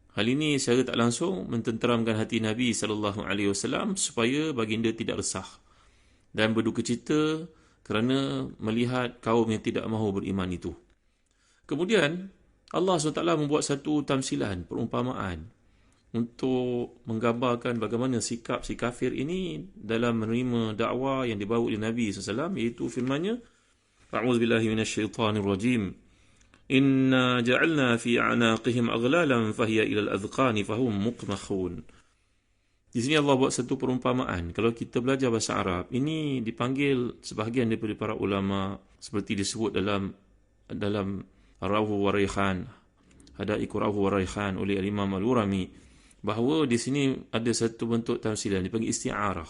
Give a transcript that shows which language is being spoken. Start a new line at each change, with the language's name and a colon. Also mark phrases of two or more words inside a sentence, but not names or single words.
Malay: Hal ini secara tak langsung mententeramkan hati Nabi SAW supaya baginda tidak resah dan berduka cita kerana melihat kaum yang tidak mahu beriman itu. Kemudian Allah SWT membuat satu tamsilan, perumpamaan untuk menggambarkan bagaimana sikap si kafir ini dalam menerima dakwah yang dibawa oleh Nabi SAW, iaitu firman-Nya,
Arabic: أعوذ بالله من الشيطان الرجيم. إنا جعلنا في أعناقهم أغلالا فهي إلى الأذقان فهم مقمحون.
Malay: Di sini Allah buat satu perumpamaan. Kalau kita belajar bahasa Arab, ini dipanggil sebahagian daripada para ulama seperti disebut dalam Ar-Rawhu wa Rayhan, Hadaiqur Rawhu wa Rayhan oleh Imam Al-Urami, bahawa di sini ada satu bentuk tamsilan dipanggil isti'arah.